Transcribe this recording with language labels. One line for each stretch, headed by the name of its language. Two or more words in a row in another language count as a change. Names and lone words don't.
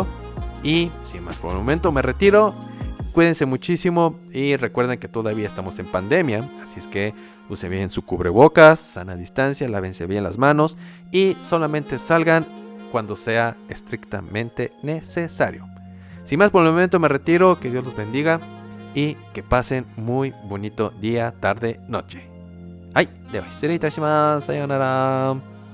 Spanish: Y sin más por el momento me retiro. Cuídense muchísimo y recuerden que todavía estamos en pandemia, así es que usen bien su cubrebocas, sana distancia, lávense bien las manos y solamente salgan cuando sea estrictamente necesario. Sin más por el momento me retiro, que Dios los bendiga y que pasen muy bonito día, tarde, noche.
Japanese: はい、では失礼いたします。さようなら。